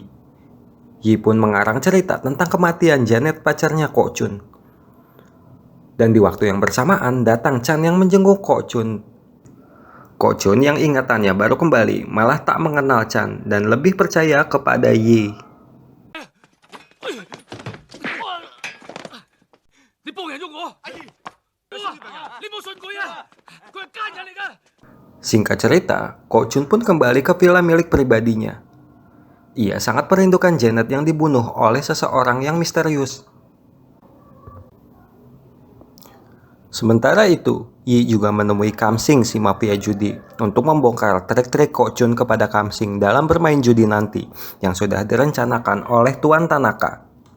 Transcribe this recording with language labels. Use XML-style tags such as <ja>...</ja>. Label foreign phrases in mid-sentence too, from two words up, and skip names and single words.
<id>Yi pun mengarang cerita tentang kematian Janet pacarnya Ko Chun. Dan di waktu yang bersamaan datang Chan yang menjenguk Ko Chun. Ko Chun yang ingatannya baru kembali malah tak mengenal Chan dan lebih percaya kepada Yi.</id> <yue>你幫人喐我！你冇信佢啊！佢係奸人嚟㗎！</yue> <id>Singkat cerita, Ko Chun pun kembali ke villa milik pribadinya. Ia sangat merindukan Janet yang dibunuh oleh seseorang yang misterius. Sementara itu, Yi juga menemui Kamsing si mafia judi untuk membongkar trik-trik Ko Chun kepada Kamsing dalam bermain judi nanti yang sudah direncanakan oleh Tuan Tanaka.</id>